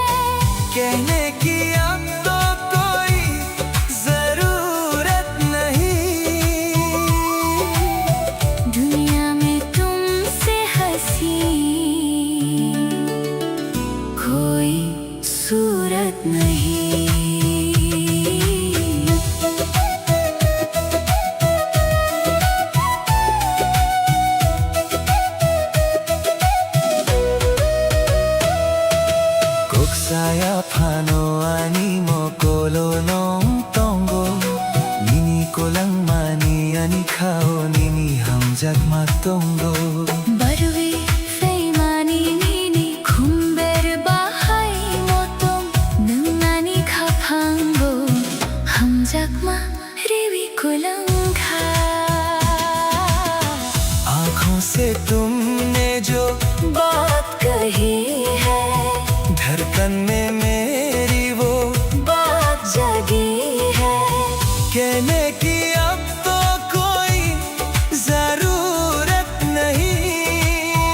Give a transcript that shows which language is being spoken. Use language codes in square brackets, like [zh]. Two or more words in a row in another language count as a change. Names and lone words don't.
[hi] कहने की अब तो कोई जरूरत नहीं, दुनिया में तुमसे हंसी कोई सूरत नहीं। [trp] Koksaya pano ani mo kolo nong tongo, nini ko lang mani ani kao nini hamjak matongo. बरुवे फेमानी नीनी खुम्बेर बाहाई मोतों नंगानी खापांगो हम जगमा रेवी कुलंगा। [hi] आँखों से तुमने जो बात कही है, धड़कन में मेरी वो बात जगी है। कहने की अब तो कोई जरूरत नहीं,